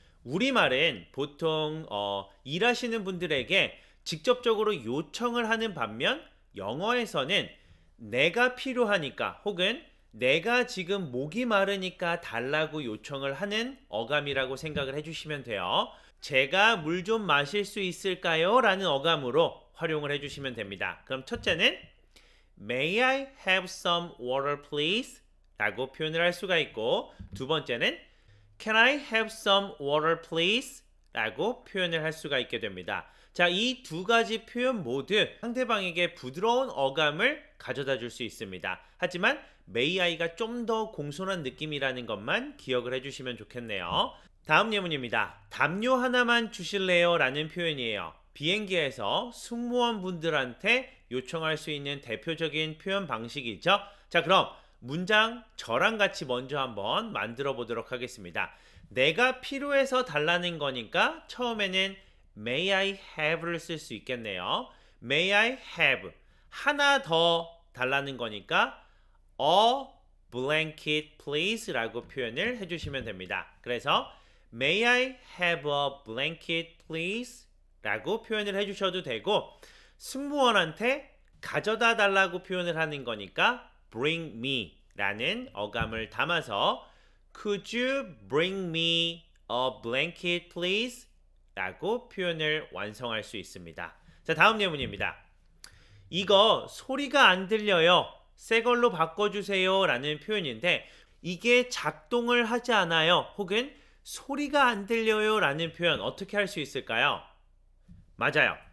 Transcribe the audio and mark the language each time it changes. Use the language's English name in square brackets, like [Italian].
[Korean] 우리말은 보통 일하시는 분들에게 직접적으로 요청을 하는 반면 영어에서는 내가 필요하니까 혹은 내가 지금 목이 마르니까 달라고 요청을 하는 어감이라고 생각을 해주시면 돼요. 제가 물 좀 마실 수 있을까요? 라는 어감으로 활용을 해주시면 됩니다. 그럼 첫째는 [English] May I have some water please? [Korean] 라고 표현을 할 수가 있고 두 번째는 [English] Can I have some water please? [Korean] 라고 표현을 할 수가 있게 됩니다. 자, 이 두 가지 표현 모두 상대방에게 부드러운 어감을 가져다 줄 수 있습니다. 하지만 [English] may I [Korean] 가 좀 더 공손한 느낌이라는 것만 기억을 해주시면 좋겠네요. 다음 예문입니다. 담요 하나만 주실래요? 라는 표현이에요. 비행기에서 승무원 분들한테 요청할 수 있는 대표적인 표현 방식이죠. 자, 그럼 문장 저랑 같이 먼저 한번 만들어 보도록 하겠습니다. 내가 필요해서 달라는 거니까 처음에는 [English] May I have [Korean] 를 쓸 수 있겠네요. [English] May I have [Korean] 하나 더 달라는 거니까 [English] a blanket please [Korean] 라고 표현을 해주시면 됩니다. 그래서 [English] May I have a blanket please [Korean] 라고 표현을 해주셔도 되고 승무원한테 가져다 달라고 표현을 하는 거니까 [English] bring me [Korean] 라는 어감을 담아서 [English] Could you bring me a blanket please? [Korean] 라고 표현을 완성할 수 있습니다. 자, 다음 예문입니다. 이거 소리가 안 들려요. 새 걸로 바꿔주세요. 라는 표현인데 이게 작동을 하지 않아요. 혹은 소리가 안 들려요. 라는 표현 어떻게 할 수 있을까요? 맞아요.